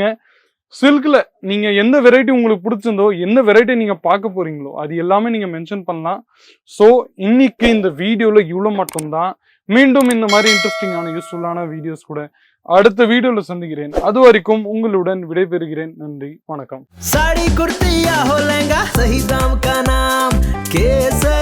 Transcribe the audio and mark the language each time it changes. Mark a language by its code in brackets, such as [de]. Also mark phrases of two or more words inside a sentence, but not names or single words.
[ta] சில்க்ல நீங்க எந்த வெரைட்டி உங்களுக்கு பிடிச்சிருந்தோ, என்ன வெரைட்டி நீங்க பார்க்க போறீங்களோ அது எல்லாமே நீங்க மென்ஷன் பண்ணலாம். ஸோ இன்னைக்கு இந்த வீடியோல இவ்வளோ மட்டும்தான். மீண்டும் இந்த மாதிரி இன்ட்ரெஸ்டிங்கான யூஸ்ஃபுல்லான வீடியோஸ் கூட அடுத்த வீடியோல சந்திக்கிறேன். அது வரைக்கும் உங்களுடன் விடைபெறுகிறேன். நன்றி, வணக்கம். [hi] साड़ी कुर्ती या हो लहंगा सही दाम का नाम